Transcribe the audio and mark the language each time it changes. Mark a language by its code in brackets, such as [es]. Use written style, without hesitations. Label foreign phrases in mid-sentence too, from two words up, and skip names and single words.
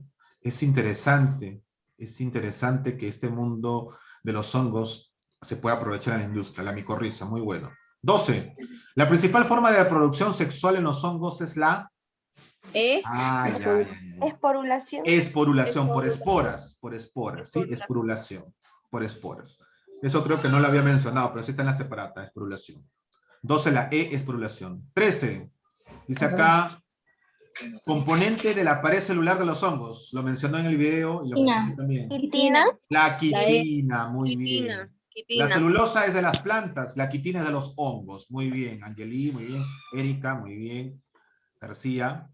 [es] Es interesante que este mundo de los hongos se pueda aprovechar en la industria, la micorriza, muy bueno. 12. La principal forma de reproducción sexual en los hongos es la... Esporulación. Esporulación, por esporas, ¿sí? Esporulación, por esporas. Eso creo que no lo había mencionado, pero sí está en la separata, esporulación. 12, la E, esporulación. 13, dice acá, componente de la pared celular de los hongos. Lo mencionó en el video y lo mencioné también. Quitina. La quitina, muy bien. La celulosa es de las plantas, la quitina es de los hongos. Muy bien, Angeli, muy bien. Erika, muy bien. García.